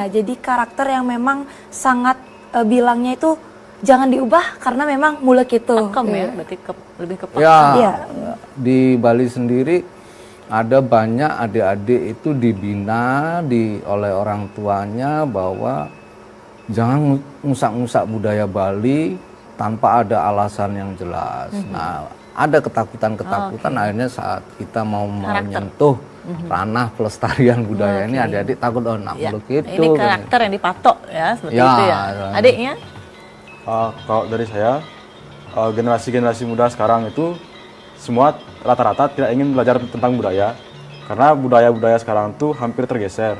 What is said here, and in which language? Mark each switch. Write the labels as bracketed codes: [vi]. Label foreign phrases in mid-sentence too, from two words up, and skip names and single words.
[id] Jadi karakter yang memang sangat bilangnya itu jangan diubah karena memang mulek itu. Pakem ya, berarti lebih ke pakem. Ya, di Bali sendiri ada banyak adik-adik itu dibina oleh orang tuanya bahwa jangan ngusak-ngusak budaya Bali tanpa ada alasan yang jelas. Nah, ada ketakutan-ketakutan akhirnya saat kita mau menyentuh ranah pelestarian budaya ini adik-adik takut nak meluk itu. Ini karakter yang dipatok ya seperti Ya, itu ya. Adiknya? Kalau dari saya, generasi-generasi muda sekarang itu semua rata-rata tidak ingin belajar tentang budaya karena budaya-budaya sekarang tuh hampir tergeser.